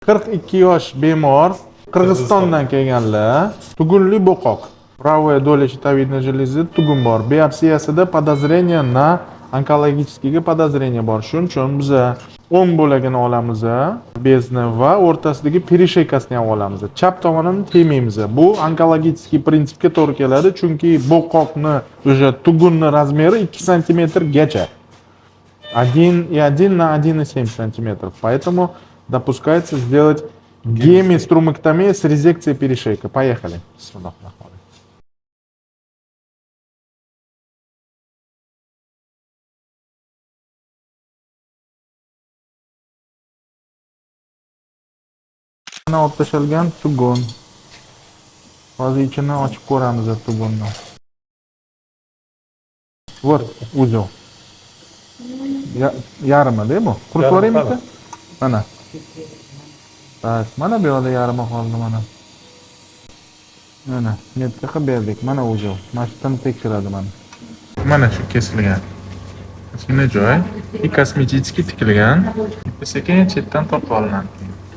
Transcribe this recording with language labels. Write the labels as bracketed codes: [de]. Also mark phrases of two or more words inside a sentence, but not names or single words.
[uz] 42 yosh bemor, Qirg'izistondan kelganlar, tugunli bo'qoq. [ru] Правое доле щитовидной железы [uz] tugun bor. Biopsiyasida [ru] подозрение на onkologическийga подозрение bor. [uz] Shuning uchun biz o'ng bo'lagini olamiz, bezni va o'rtasidagi perisheykasini ham olamiz. Chap tomonini tegmaymiz. Bu onkologический prinsipga to'g'ri keladi, chunki bo'qoqni o'sha tugunni razmeri 2 santimetrgacha. [ru] 1,1 на 1,7 сантиметров. Поэтому допускается сделать гемиструмэктомию с резекцией перешейка. Поехали. [uz] Mana olib tashalgan tugun. Hozir ichini ochib ko'ramiz tugunni. [ru] Вот узел. [uz] Yarmida bu. Qurib ko'raymi? Mana. Так, mana bu yerda yarmi qoldi mana. Mana, metka qilib berdik. Mana узел. Mashqdan tekshiradi mana. Mana shu kesilgan. Kesilgan joy kosmetik tikilgan. Sekin chetdan tortib olinadi.